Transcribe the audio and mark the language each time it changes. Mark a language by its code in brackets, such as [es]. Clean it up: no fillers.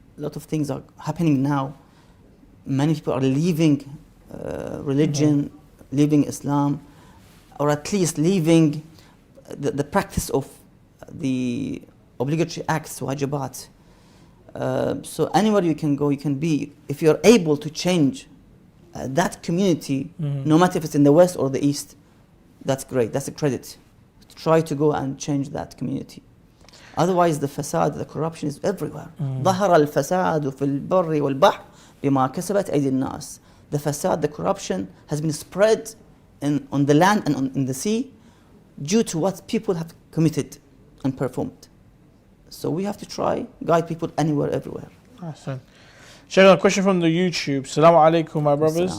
[en] A lot of things are happening now. Many people are leaving religion, leaving Islam, or at least leaving the practice of the obligatory acts, wajibat. So anywhere you can go, you can be. If you're able to change that community, no matter if it's in the West or the East, that's great. That's a credit. Try to go and change that community. Otherwise, the fasad, the corruption is everywhere. [ar] ظهر الفساد في البر والبحر بما كسبت أيدي الناس. [en] The fasad, the corruption, has been spread on the land and in the sea due to what people have committed and performed. So we have to try, guide people anywhere, everywhere. Awesome. Sheikh, a question from the YouTube. Assalamu alaikum, my brothers.